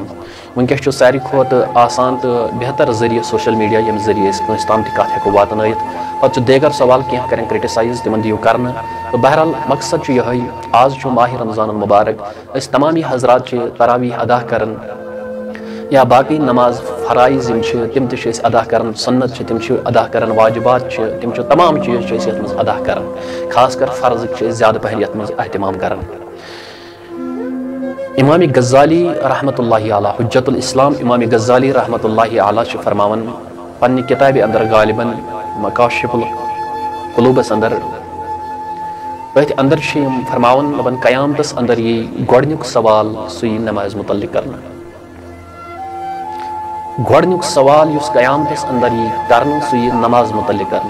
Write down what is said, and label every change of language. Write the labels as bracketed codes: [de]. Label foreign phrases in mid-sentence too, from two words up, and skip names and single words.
[ks] ونکیٚس چھُ ساروی کھۄتہٕ آسان تہٕ بہتر ذریعہ [en] social media [ks] ییٚمہِ ذریعہ أسۍ کٲنٛسہِ تام تہِ کتھ ہٮ۪کو واتنٲیِتھ، پتہٕ چھُ دیگر سوال کینٛہہ کرن کرٹیسائز تمن دِیِو کرنہٕ تہٕ بہرحال مقصد چھُ یِہوٚے، آز چھُ ماہ رمضان المبارک، أسۍ تمام یہ حضرات چھِ تراویح ادا کران یا باقی نماز فرائض یم چھِ تم تہِ چھِ أسۍ ادا کران، سنت چھِ تم چھِ ادا کران، واجبات چھِ تم چھِ، تمام چیز چھِ أسۍ یتھ منٛز ادا کران، خاص کر فرضٕکۍ چھِ أسۍ زیادٕ پہن یتھ منٛز اہتمام کران۔ امام غزالی [ar] رحمۃ اللہ علیہ، [ks] حجت الاسلام امام غزالی [ar] رحمۃ اللہ علیہ [ks] چھِ فرماون پننہِ کتابہِ اندر غالباً مکاشف القلوبس اندر، أتھۍ اندر چھِ یم فرماون دپان قیامتس اندر یی گۄڈنیُک سوال سُہ یی نمازِ متعلق کرنہٕ۔ گۄڈنیُک سوال یُس قیامتس اندر یی کرنہٕ سُہ یی نماز متعلق کرنہٕ۔